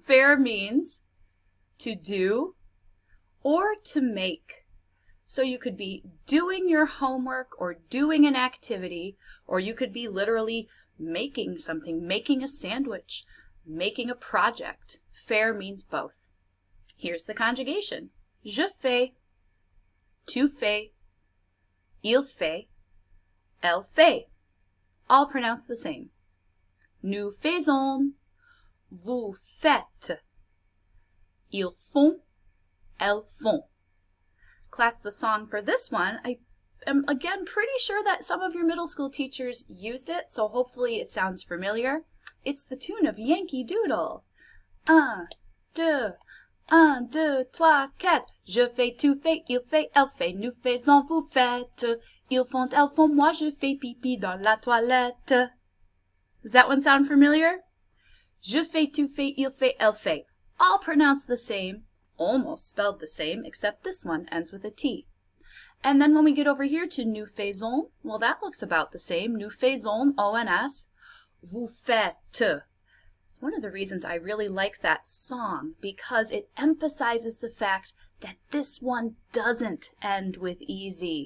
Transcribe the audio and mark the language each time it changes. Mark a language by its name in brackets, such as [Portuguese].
[English] Faire means to do or to make. So you could be doing your homework or doing an activity, or you could be literally making something, making a sandwich, making a project. Faire means both. Here's the conjugation. [French] Je fais, tu fais, il fait, elle fait. [English] All pronounced the same. [French] Nous faisons, vous faites. Ils font, elles font. [English] Class, the song for this one, I am again pretty sure that some of your middle school teachers used it, so hopefully it sounds familiar. It's the tune of Yankee Doodle. [French] Un, deux, 1, 2, 3, 4. Je fais, tu fais, il fait, elle fait. Nous faisons, vous faites. Ils font, elles font. Moi, je fais pipi dans la toilette. [English] Does that one sound familiar? [French] Je fais, tu fais, il fait, elle fait. [English] All pronounced the same, almost spelled the same, except this one ends with a T. And then when we get over here to [French] nous faisons, [English] well, that looks about the same. [French] Nous faisons, [English] O-N-S. [French] Vous faites. [English] It's one of the reasons I really like that song, because it emphasizes the fact that this one doesn't end with EZ.